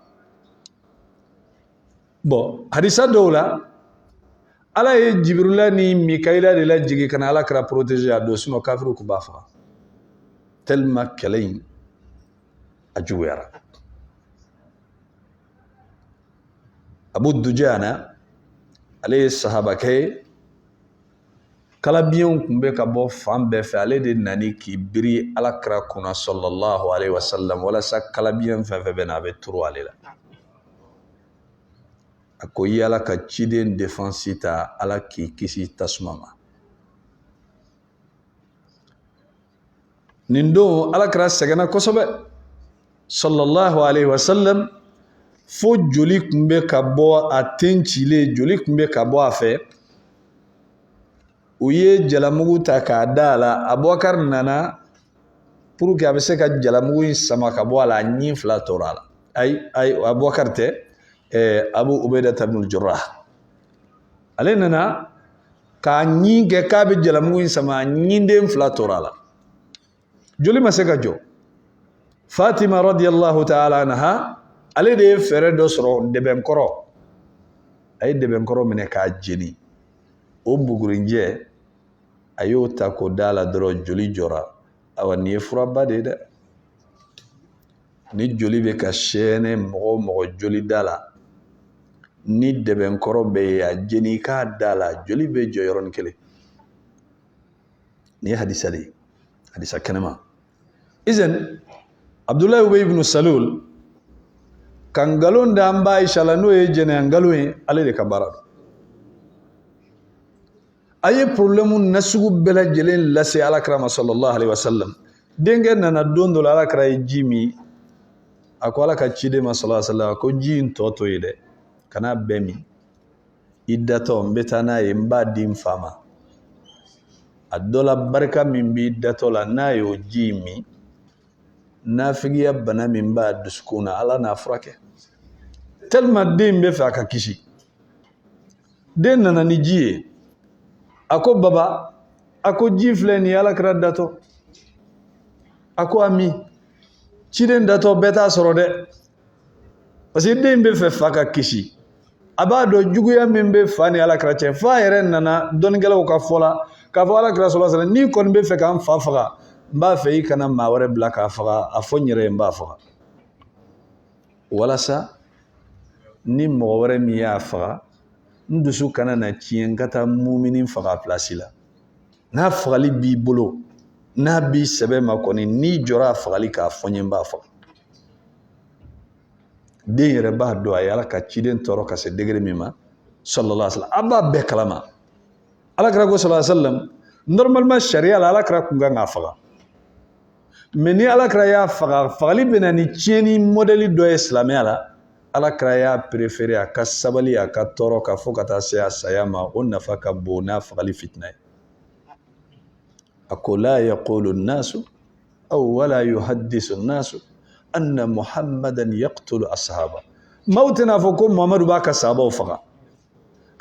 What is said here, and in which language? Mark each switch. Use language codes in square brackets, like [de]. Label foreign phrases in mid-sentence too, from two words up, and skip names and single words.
[bm] bon hadisa dɔw la ala ye Jibrila ni Mikaila de lajigi ka na alakira protéger a don sinon kafiriw tun b'a faga tellement kɛlɛ in a juguyara Abu Dujana ale ye sahabakɛ ye kalabiyɛnw tun bɛ ka bɔ fan bɛɛ fɛ ale de nani k'i biri alakira kunna [ar] صلى الله عليه وسلم [bm] walasa kalabiyɛn fɛn fɛn bɛ na a bɛ turu ale la a ko i ala ka ciden défense ta ala k'i kisi tasuma ma nin don alakira sɛgɛnna kosɛbɛ [ar] صلى الله عليه وسلم [bm] fo joli tun bɛ ka bɔ a ten cilen joli tun bɛ ka bɔ a fɛ u ye jalamugu ta k'a da a la Abubakar nana [fr] pour que [bm] a bɛ se ka jalamugu in sama ka bɔ a la a ɲin 2 tora a la ayi Abubakar tɛ Abu Ubaida ibn al-Jarrah ale nana k'a ɲin kɛ k'a bɛ jalamugu in sama a ɲinden 2 tora a la joli ma se ka jɔ Fatima [ar] رضي الله تعالى عنها [bm] ale de ye fɛɛrɛ dɔ sɔrɔ dɛbɛnkɔrɔ a ye dɛbɛnkɔrɔ minɛ k'a jeni o bugurinjɛ a y'o ta k'o da la dɔrɔn joli jɔra awa nin ye furaba de ye dɛ ni joli bɛ ka sɛɛnɛ mɔgɔ joli da la ni dɛbɛnkɔrɔ bɛ ye a jeni k'a da la joli bɛ jɔ yɔrɔnin kelen nin ye hadisa de ye hadisa kɛnɛma izan Abdullahi Ubay ibn Salul ka ngalon da an ba Aisha la n'o ye jɛnɛya ngalon ye ale de ka baara don a ye problème nasugu bɛɛ lajɛlen lase alakira ma [ar] صلى الله عليه وسلم [bm] denkɛ nana don dɔ la alakira ye ji min a ko ala ka ciden ma [ar] صلى الله عليه وسلم [bm] ko ji in tɔ to ye dɛ kana bɛɛ min i datɔ n bɛ taa n'a ye n b'a di n fa ma a dɔ la barika min b'i datɔ la n'a y'o ji min nafigiya bana min b'a dusukun na ala n'a furakɛ tellement den bɛ fɛ a ka kisi den nana ni ji ye a ko baba a ko ji filɛ nin ye alakira datɔ a ko ami ciden datɔ bɛɛ t'a sɔrɔ dɛ [fr] parce que [bm] den bɛ fɛ fa ka kisi a b'a dɔn juguya min bɛ fa ni alakira cɛ fa yɛrɛ nana dɔnnikɛlaw ka fɔ la k'a fɔ alakira [ar] صلى الله عليه وسلم [bm] n'i kɔni bɛ fɛ k'an fa faga n b'a fɛ i kana maa wɛrɛ bila k'a faga a fɔ n yɛrɛ ye n b'a faga walasa ni mɔgɔ wɛrɛ min y'a faga n dusu kana na tiɲɛ n ka taa mumini faga place la n'a fagali b'i bolo n'a b'i sɛbɛ ma kɔni n'i jɔra a fagali k'a fɔ n ye n b'a faga den yɛrɛ b'a dɔn a ye ala ka ciden tɔɔrɔ ka se degré min ma [ar] صلى الله عليه وسلم [bm] a b'a bɛɛ kalama alakira ko [ar] صلى الله عليه وسلم [bm] normalement sariya la alakira kun kan k'a faga mais ni alakira y'a faga fagali bɛna ni tiɲɛni modèle dɔ ye silamɛya la alakira y'a préféré a ka sabali a ka tɔɔrɔ ka fɔ ka taa se a saya ma o nafa ka bon n'a fagali fitina ye a ko [ar] لا يقول الناس أو ولا يحدث الناس أن محمدا يقتل أصحاب [bm] maaw tɛna fɔ ko muhamadu b'a ka sahabaw faga ka